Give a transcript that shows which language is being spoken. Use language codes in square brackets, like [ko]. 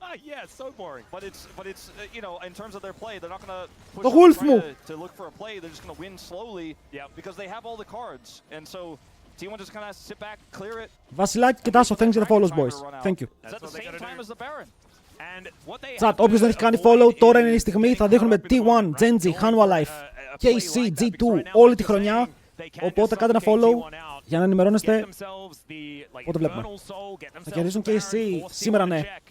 [en] Yeah, so boring. But it's you know, in terms of their play, they're not going to push The wolf try move. to look for a play. They're just going to win slowly because they have all the cards. And so T1 just kind of sit back, clear it. [el] Βασιλάκι και Τάσο, [en] thanks for the follows, boys. Thank you. It's at the same time as the Baron. [el] Chat, όποιος δεν έχει κάνει follow, τώρα είναι η στιγμή. Θα δείχνουμε T1, Genji, Hanwha Life, KC, G2, όλη τη χρονιά. Οπότε κάντε ένα follow για να ενημερώνεστε πότε βλέπουμε. Θα κερδίσουν KC σήμερα, ναι.